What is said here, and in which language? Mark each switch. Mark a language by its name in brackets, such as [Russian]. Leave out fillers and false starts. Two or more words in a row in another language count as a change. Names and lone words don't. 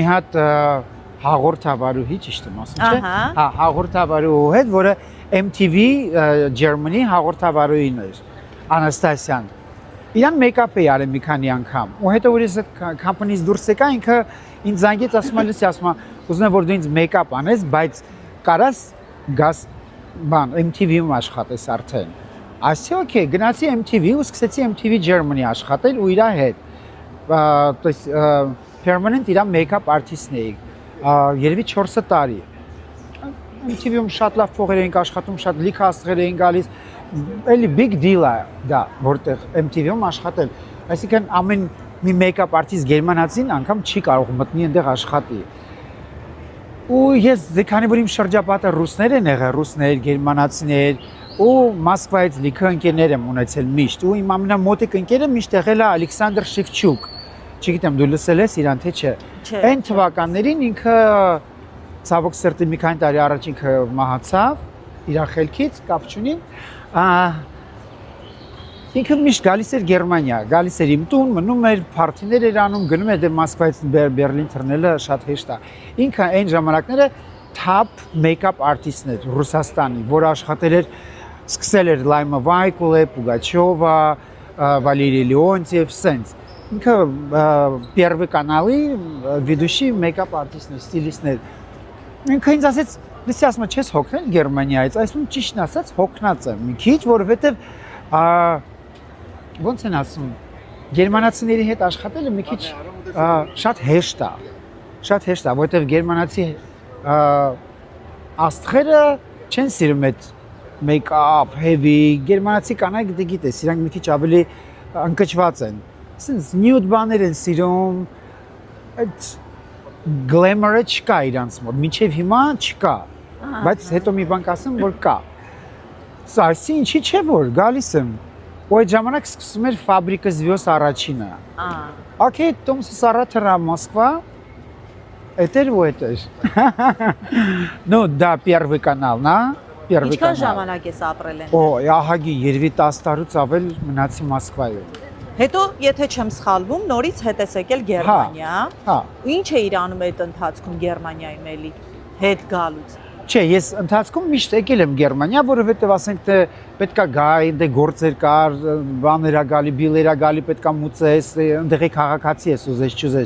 [Armenian] հատ հաղորդավարուհի, ճիշտ եմ ասում, չէ՞։ Հա, հաղորդավարուհու հետ, որը MTV Germany հաղորդավարուհին էր, Անաստասիան։ Իրան մեյքափ է արել մի քանի անգամ։ Ու հետո որ ես այդ company-ից դուրս եկա, ինքը ինձ զանգեց, ասում է, ասում է, ուզում եմ որ դու ինձ մեյքափ անես, բայց կարաս գաս բան MTV-ում աշխատես արդեն։ Ասի, օքեյ, գնացի MTV ու սկսեցի MTV Germany աշխատել ու իր հետ։ [Russian] То есть [Armenian] permanent իր [English] makeup artist- [Armenian] ն էի։ Երևի 4 տարի։ MTV-ում շատ լավ փողեր էին աշխատում, շատ լիքը աստղեր էին գալիս։ Էլի [English] big deal [Armenian] է դա, որտեղ MTV-ում աշխատել։ Այսինքն ամեն մի [English] makeup artist [Armenian] գերմանացին անգամ չի կարող մտնի այնտեղ աշխատի։ Ու ես քանի որ իմ շրջապատը ռուսներ են եղել, ռուսներ, գերմանացիներ, ու Մոսկվայից լիքը ընկերներ եմ ունեցել միշտ, ու իմ ամենամոտիկ ընկերը միշտ եղել է Ալեքսանդր Շևչուկ։ Չգիտեմ դու լսել ես իրան թե չէ։ Այն թվականներին ինքը ցավոք սրտի մի քանի տարի առաջ ինքը մահացավ իր խելքից, կապ չունի։ Ինքը միշտ գալիս էր Գերմանիա, գալիս էր իմ տուն, մնում էր, փարթիներ էր անում, գնում էր դե Մոսկվայից Բերլին թռնելը շատ հեշտ է։ Ինքը այն ժամանակները [English] top makeup artist- [Armenian] ն էր Ռուսաստանի, որ աշխատել էր, սկսել էր Լայմա Վայկուլե, Պուգաչովա, Վալերի Լեոնտիև, սենց։ Ինքը [Russian] Первый каналի ведущий [English] makeup artist- [Armenian] ն էր, ստիլիստն էր։ Ինքը ինձ ասեց, լսի ասում եմ, չես հոգնել Գերմանիայից, այսինքն ճիշտն ասած հոգնած եմ մի քիչ, որովհետև ոնց են ասում, գերմանացիների հետ աշխատելը մի քիչ շատ հեշտ է, որովհետև գերմանացի աստղերը չեն սիրում այդ [English] make-up, heavy, [Armenian] գերմանացի կանայք դե գիտես, իրանք մի քիչ ավելի ընկճված են, Սենց նյուդ բաներ են սիրում, այդ գլեմերը չկա իրանց մոտ, մինչև հիմա չկա, բայց հետո մի բան կասեմ, որ կա։ Սա այսի ինչի չէ որ գալիս եմ, ու այդ ժամանակ սկսում էր ֆաբրիկա Звёзд առաջինը։ [Russian] Окей, том с Саратова Москва. Это это. Ну, да, первый канал, на? Первый [Armenian] Ինչքան [Russian] канал. [Armenian] ժամանակ ես ապրել եմ։ Օ, ահագի երևի 10 տարուց ավել մնացի Մոսկվայում։ Հետո, եթե չեմ սխալվում, նորից հետ ես եկել Գերմանիա։ Հա։ Ու ինչ է իր անում այդ ընթացքում Գերմանիայում էլի հետ գալուց։ Չէ, ես ընթացքում միշտ եկել եմ Գերմանիա, որովհետև ասենք թե պետքա գայ, դե գործեր կար, բաներ ա գալի, բիլեր ա գալի, պետքա մուծես, ընդեղի քաղաքացի ես ուզես, չուզես։